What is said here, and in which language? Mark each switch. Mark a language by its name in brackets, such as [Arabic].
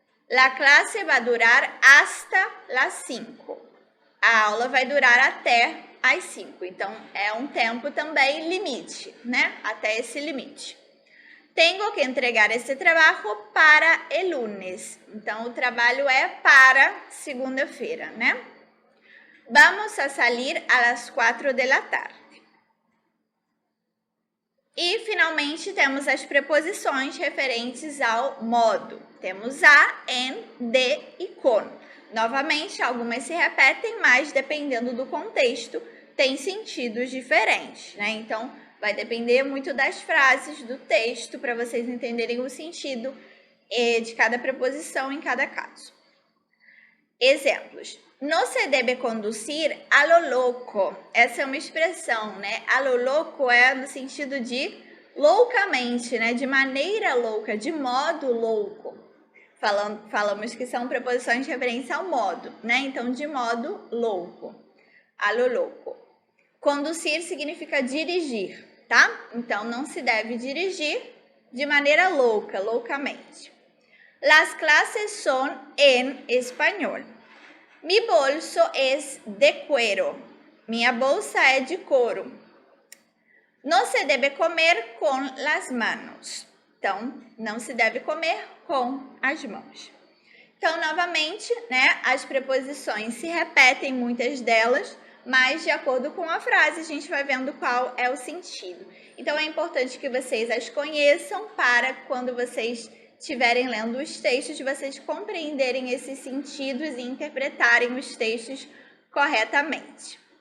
[Portuguese] A classe vai durar [Spanish] hasta las 5. [Portuguese] A aula vai durar até às 5. Então, é um tempo também limite, né? Até esse limite. Tenho que entregar esse trabalho [Spanish] para el lunes. [Portuguese] Então, o trabalho é para segunda-feira, né? [Spanish] Vamos a salir a las 4 da tarde. [Portuguese] E, finalmente, temos as preposições referentes ao modo. Temos a, en, de e con. Novamente, algumas se repetem, mas dependendo do contexto, tem sentidos diferentes, né? Então, vai depender muito das frases do texto para vocês entenderem o sentido de cada preposição em cada caso. Exemplos. [Spanish] No se deve conduzir a lo loco. [Portuguese] Essa é uma expressão, né? A lo loco é no sentido de loucamente, né? De maneira louca, de modo louco. Falamos que são preposições de referência ao modo, né? Então, de modo louco. A lo loco. Conduzir significa dirigir, tá? Então, não se deve dirigir de maneira louca, loucamente. [Spanish] Las clases son en español. Mi bolso es de cuero. [Portuguese] Minha bolsa é de couro. [Spanish] No se debe comer com las manos. [Portuguese] Então, não se deve comer com as mãos. Então, novamente, né, as preposições se repetem, muitas delas, mas de acordo com a frase, a gente vai vendo qual é o sentido. Então, é importante que vocês as conheçam para quando vocês estiverem lendo os textos, vocês compreenderem esses sentidos e interpretarem os textos corretamente.